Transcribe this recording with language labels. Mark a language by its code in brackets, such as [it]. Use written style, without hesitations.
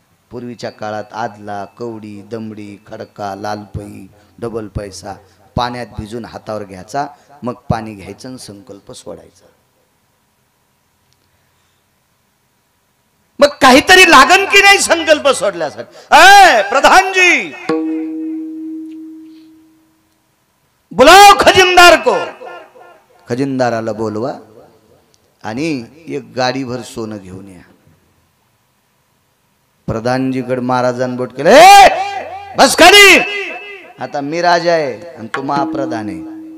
[mr] पूर्वीच्या काळात आदला, कवडी, दमडी, खडका, लालपई, डबल पैसा पाण्यात भिजून हातावर घ्यायचा, मग पाणी घ्यायचं आणि संकल्प सोडायचा. मग काहीतरी लागन की नाही संकल्प सोडल्यासाठी? [hi] प्रधानजी, बुलाओ खजिनदार को. [mr] खजिनदाराला बोलवा आणि एक गाडीभर सोनं घेऊन या. प्रधानजीकडे महाराजांनी बोट केलं, बस खाली, आता मी राजा आहे आणि तू महाप्रधान आहे.